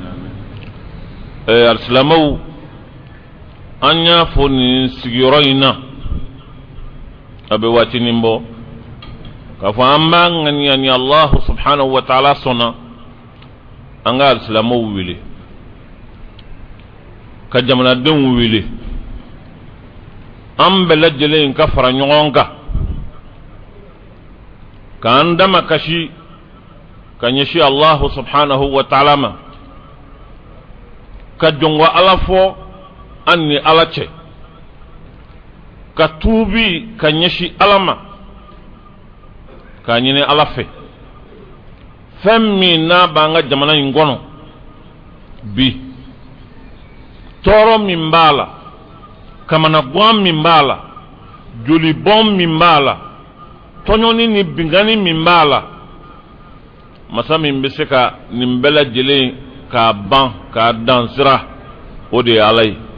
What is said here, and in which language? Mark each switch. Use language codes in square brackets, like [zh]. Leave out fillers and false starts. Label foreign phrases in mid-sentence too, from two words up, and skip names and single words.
[bm] alisilamɛw an y'a fɔ nin sigiyɔrɔ in na a bɛ waatinin bɔ k'a fɔ an b'a ŋaniya ni [ar] الله سبحانه وتعالى [bm] sɔnna an ka alisilamɛw wele ka jamanadenw wele an bɛɛ lajɛlen ka fara ɲɔgɔn kan k'an dama kasi ka ɲɛsin [ar] الله سبحانه وتعالى [bm] ma ka jɔngo ala fɔ an ni ala cɛ ka tuubi ka ɲɛsin ala ma k'a ɲini ala fɛ fɛn min n'a b'an ka jamana in kɔnɔ bi tɔɔrɔ min b'a la kamanagan min b'a la jolibɔn min b'a la tɔɲɔni ni binkani min b'a la masa min bɛ se ka nin bɛɛ lajɛlen k'a ban k'a dan sira o de ye ala ye.